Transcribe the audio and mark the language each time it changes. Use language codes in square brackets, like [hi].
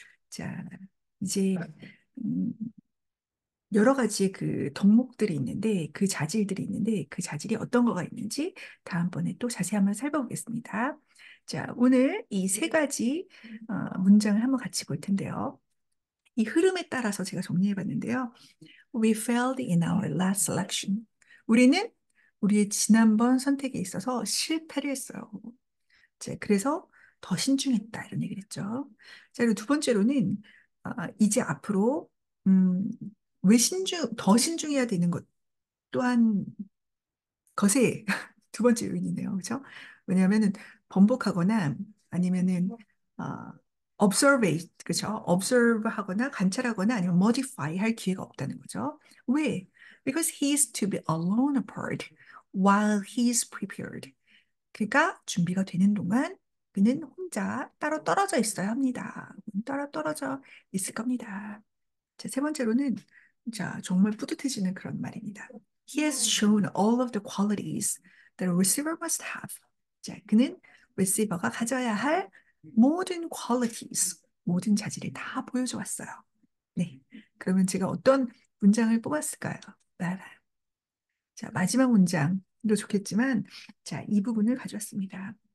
[ko] 자, 이제 음, 여러 가지 그 덕목들이 있는데 그 자질들이 있는데 그 자질이 어떤 거가 있는지 다음번에 또 자세히 한번 살펴보겠습니다. 자, 오늘 이 세 가지 문장을 한번 같이 볼 텐데요. 이 흐름에 따라서 제가 정리해 봤는데요. [en] We failed in our last selection. [ko] 우리는 우리의 지난번 선택에 있어서 실패를 했어요. 자, 그래서 더 신중했다 이런 얘기를 했죠. 자, 그리고 두 번째로는 이제 앞으로 음, 왜 더 신중해야 되는 것 또한 것의 두 번째 요인이네요. 그렇죠? 왜냐하면은 번복하거나 아니면은 어, 그렇죠? observe 하거나 관찰하거나 아니면 modify 할 기회가 없다는 거죠. 왜? [en] Because he is to be alone apart while he is prepared. [ko] 그가 준비가 되는 동안 그는 혼자 따로 떨어져 있어야 합니다. 따로 떨어져 있을 겁니다. 자, 세 번째로는 자, 정말 뿌듯해지는 그런 말입니다. [en] He has shown all of the qualities that a receiver must have. [ko] 자, 그는 receiver가 가져야 할 모든 qualities, 모든 자질을 다 보여줘 왔어요. 네. 그러면 제가 어떤 문장을 뽑았을까요? 봐봐. 자, 마지막 문장도 좋겠지만, 자, 이 부분을 가져왔습니다.